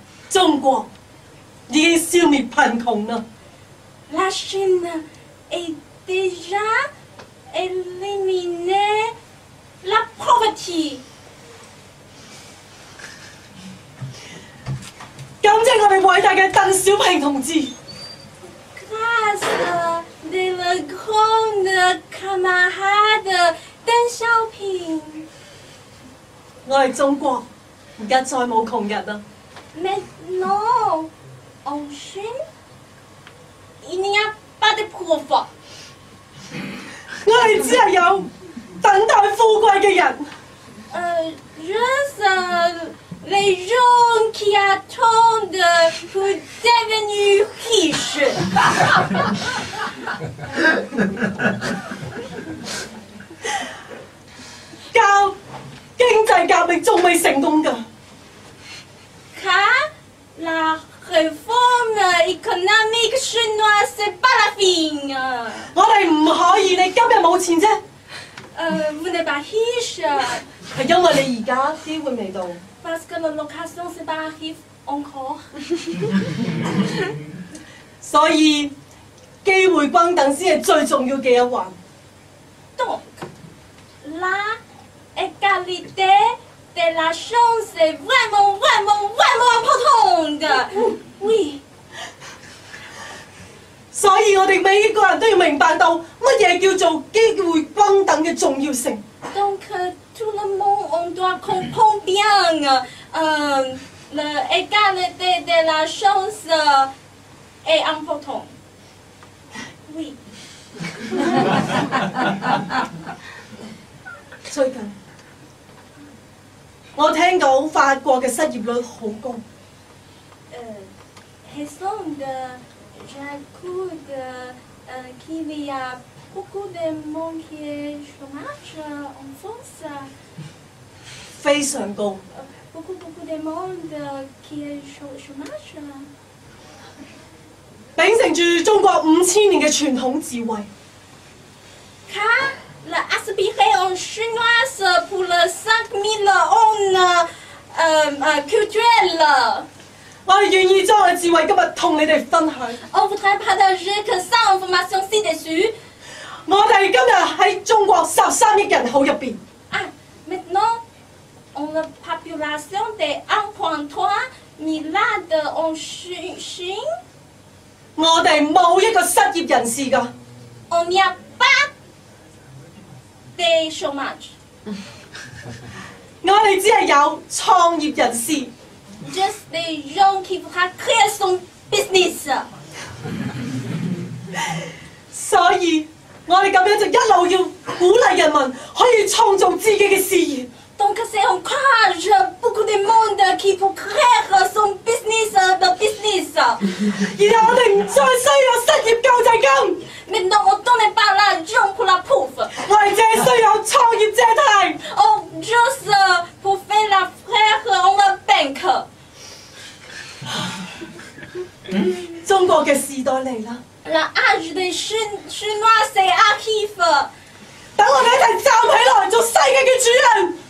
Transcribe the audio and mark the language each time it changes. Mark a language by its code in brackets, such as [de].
[yue] 中國已經消滅貧窮啦。 [fr] La Chine est déjà éliminée la pauvreté. [yue] 感謝我哋偉大嘅鄧小平同志。 [fr] Grâce de le grand camarade Deng Xiaoping. [yue] 我哋中國而家再冇窮人啦。 [fr] Maintenant, en Chine, il n'y a pas de pauvres. [yue] 我哋只係有等待富貴嘅人。 [fr] Juste les gens qui attendent pour devenir riches. [yue] 經濟革命仲未成功㗎。 [fr] Car la réforme économique chinoise, c'est pas la fin. [yue] 我哋唔可以，你今日冇錢啫， [fr] Vous n'êtes pas riche [yue] 係因為你而家機會未到。 [fr] parce que la location, c'est pas arrivé encore. [yue] 所以機會均等先係最重要嘅一環。 [fr] Donc, la égalité de la chance est vraiment, vraiment, vraiment importante. Oui. [yue] 所以我哋每一個人都要明白到乜嘢叫做機會均等嘅重要性。 [fr] Donc, tout le monde, on doit comprendre bien l'égalité de la chance est importante. Oui. [yue] 最近我聽講法國嘅失業率好高。 [fr] Récemment, j'écoute qu'il y a beaucoup de monde qui est chômage en France. [yue] 非常高。 [fr] Beaucoup de monde qui est chômage. [yue] 秉承住中國5000年嘅傳統智慧， [fr] Car l'aspiré en chinoise pour le 5000 ans culturel. [yue] 我哋願意將我嘅智慧今日同你哋分享。 [fr] On voudrait partager que ça information ci-dessus. [yue] 我哋今日喺中國13億人口入邊， [fr] Ah, maintenant, on a population de 1,3 milliard en Chine. [yue] 我哋冇一個失業人士㗎。 [fr] On n'y a pas de chômage. [yue] 我哋只係有創業人士。 [fr] Juste des gens qui voudraient créer son business. [yue] 所以我哋咁樣就一路要鼓勵人民可以創造自己嘅事業。 [fr] Donc, c'est encourage beaucoup de monde qui pour créer son business, le business. [yue] 然後我哋唔再需要失業救濟金， [fr] Maintenant, on ne donne pas l'argent pour la pauvre. [yue] 我哋只係需要創業借貸。 [fr] On juste pour faire la frère en la banque. [yue] 中國嘅時代嚟啦， [fr] L'âge des Chinois, c'est arrive. [yue] 等我哋一齊站起來做世界嘅主人。